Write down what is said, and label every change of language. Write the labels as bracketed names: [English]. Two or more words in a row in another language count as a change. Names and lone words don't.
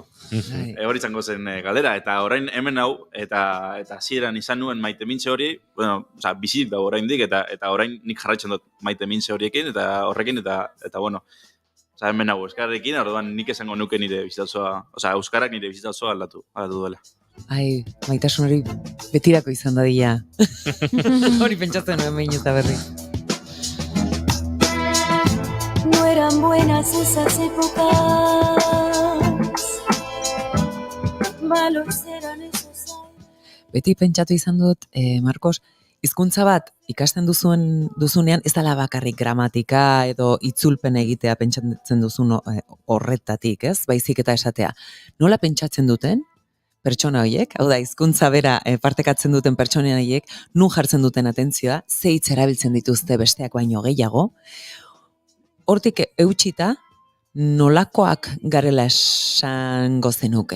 [Basque] Hori izango zen galdera, eta orain hemen hau, eta hasieran izan nuen maite mintze hori, bizitik dago oraindik, eta orain nik jarraitzen dut maite mintze horiekin, eta horrekin, eta hemen hau euskararekin, orduan nik esango nuke nire bizitza, euskarak nire bizitza osoa aldatu duela. Ai, maitasun hori betirako izan dadila. Hori pentsatzen nuen behin eta berri. [Spanish] No eran buenas esas épocas, malos eran esos años. [Basque] Beti pentsatu izan dut, Marcos, hizkuntza bat ikasten duzunean ez dela bakarrik gramatika edo itzulpen egitea pentsatzen duzun horretatik, ez? Baizik eta esatea. Nola pentsatzen duten pertsona horiek, hau da, hizkuntza bera partekatzen duten pertsona horiek, nun jartzen duten atentzioa, ze hitz erabiltzen dituzte besteak baino gehiago, hortik eutxita, nolakoak garela esango zenuke.